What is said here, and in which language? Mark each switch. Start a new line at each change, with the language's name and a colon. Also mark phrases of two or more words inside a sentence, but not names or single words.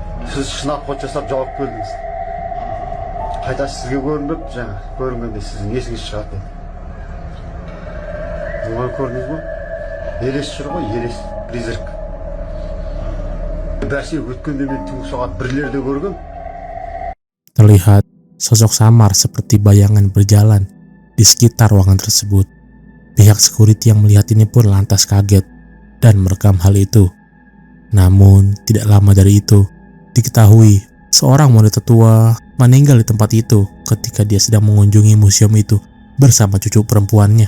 Kazakh: Сіз шынап ход жасап жауап келдіңіз. Қайта сізге көрініп, жаңа көрінгенде сіздің есіңіз шығады. Оны көрдіңіз бе? Елес жүр ғой, елес, призрак. Бәсе өткенде мен түнгі сағат 1-лерде көргем.
Indonesian: Terlihat sosok samar seperti bayangan berjalan di sekitar ruangan tersebut. Pihak security yang melihat ini pun lantas kaget dan merekam hal itu. Namun tidak lama dari itu diketahui seorang wanita tua meninggal di tempat itu ketika dia sedang mengunjungi museum itu bersama cucu perempuannya.